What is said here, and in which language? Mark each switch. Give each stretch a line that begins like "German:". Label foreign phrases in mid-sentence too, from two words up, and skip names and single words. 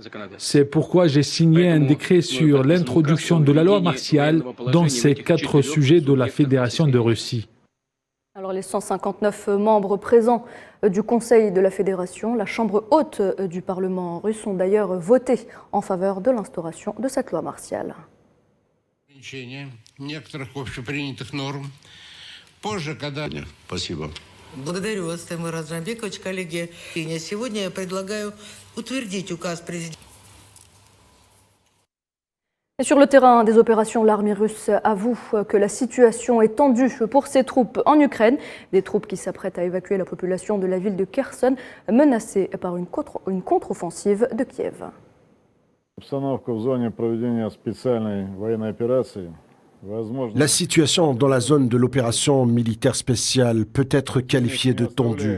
French: C'est pourquoi j'ai signé un décret sur l'introduction de la loi martiale dans ces 4 sujets de la Fédération de Russie. Alors les 159 membres présents du Conseil de la Fédération, la Chambre haute du Parlement russe ont d'ailleurs voté en faveur de l'instauration de cette loi martiale.
Russian: Благодарю вас, Таймур Разранбекович, коллеги. Сегодня я предлагаю утвердить указ президента.
French: Et sur le terrain des opérations, l'armée russe avoue que la situation est tendue pour ses troupes en Ukraine. Des troupes qui s'apprêtent à évacuer la population de la ville de Kherson, menacée par une contre-offensive de Kiev. La situation dans la zone de l'opération militaire spéciale peut être qualifiée de tendue.